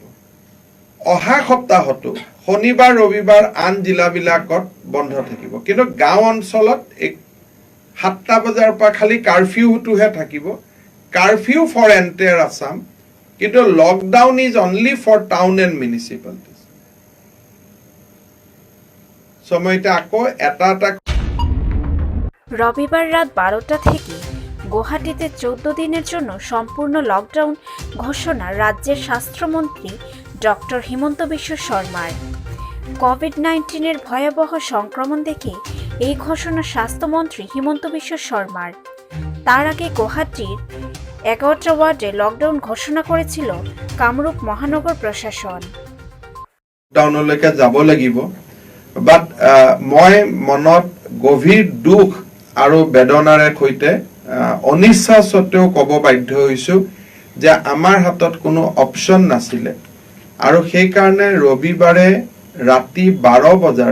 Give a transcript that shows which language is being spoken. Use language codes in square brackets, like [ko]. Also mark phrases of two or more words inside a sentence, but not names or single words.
[as] অহা সপ্তাহতো শনিবাৰ ৰবিবাৰ আন জিলাবিলাকত বন্ধ থাকিব। কিন্তু গাঁও অঞ্চলত 7টা বজাৰ পৰা খালি কাৰফিউটোহে থাকিব। [en] curfew for entire Assam, কিন্তু lockdown is only for town and municipalities. [as] চ' মই এতিয়া আকৌ এটা [bn] রবিবার রাত 12টা থেকে গুয়াহাটিতে 14 দিনের জন্য সম্পূর্ণ লকডাউন ঘোষণা রাজ্যের স্বাস্থ্যমন্ত্রী ডক্টর হিমন্ত বিশ্ব শর্মার। কোভিড-19 ভয়াবহ সংক্রমণ দেখে এই ঘোষণা স্বাস্থ্যমন্ত্রী হিমন্ত বিশ্ব শর্মার। তার আগে গুৱাহাটীর 11টা ওয়ার্ডে লকডাউন ঘোষণা করেছিল কামৰূপ মহানগর প্ৰশাসন। [as] লকডাউনলৈকে যাব লাগিব, বাট মই মনত গভীৰ দুখ আৰু বেদনাৰে সৈতে অনিচ্ছা সত্ত্বেও ক'ব বাধ্য হৈছোঁ যে আমাৰ হাতত কোনো অপশ্যন নাছিলে, আৰু সেইকাৰণে ৰবিবাৰে ৰাতি 12 বজাৰ